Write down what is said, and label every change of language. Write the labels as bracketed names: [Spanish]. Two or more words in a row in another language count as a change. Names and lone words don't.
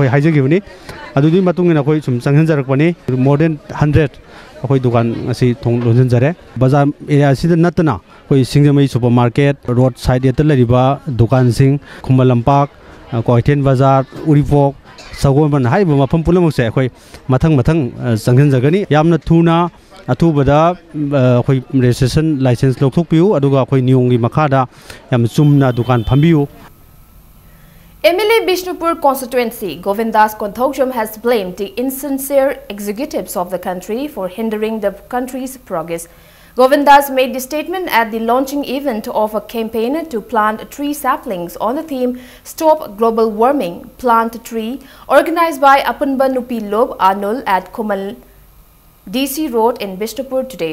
[Manipuri] हाइजगिबनी अदुदी मतुंग अखोई सुम संगन जरकपनी मोर देन 100 अखोई दुकान असी थोंग लोनजन जरे बाजार एरिया सिद नतना अखोई सिंगजमई [English] supermarket road side [Manipuri] एत लरिबा दुकान सिंग खुमलंपाक कोइथेन बाजार उरिपोक सगोमन हाइब मफम पुलमसे अखोई मथंग मथंग संगन जगनी यामना थुना अथुबदा अखोई [English] registration license [Manipuri] लोकथोकपियु अदुगा अखोई नियोंगी मखादा याम चुमना दुकान फंबियु [English] MLA Bishnupur constituency Govindas Konthokjam has blamed the insincere executives of the country for hindering the country's progress. Govindas made the statement at the launching event of a campaign to plant tree saplings on the theme Stop Global Warming, Plant a Tree, organized by Apunba Nupi Lob Anul at Kumal DC Road in Bishnupur today.